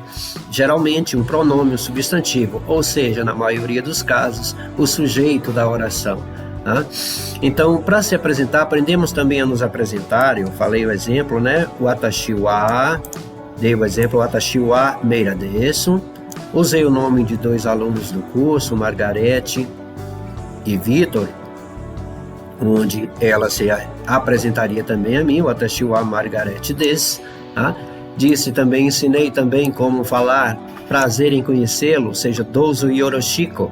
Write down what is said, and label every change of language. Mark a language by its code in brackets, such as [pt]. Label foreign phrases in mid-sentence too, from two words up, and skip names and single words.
[pt] Geralmente um pronome, um substantivo, ou seja, na maioria dos casos, o sujeito da oração. Então, para se apresentar, aprendemos também a nos apresentar. Eu falei o exemplo, né? [ja] 私は, [pt] dei o exemplo, [ja] watashi wa meira desu. [pt] Usei o nome de dois alunos do curso, Margarete e Vitor, onde ela se apresentaria também a mim, [ja] watashi wa Margarete desu. [pt] Disse também, ensinei também como falar prazer em conhecê-lo, ou seja, [ja] どうぞよろしこ.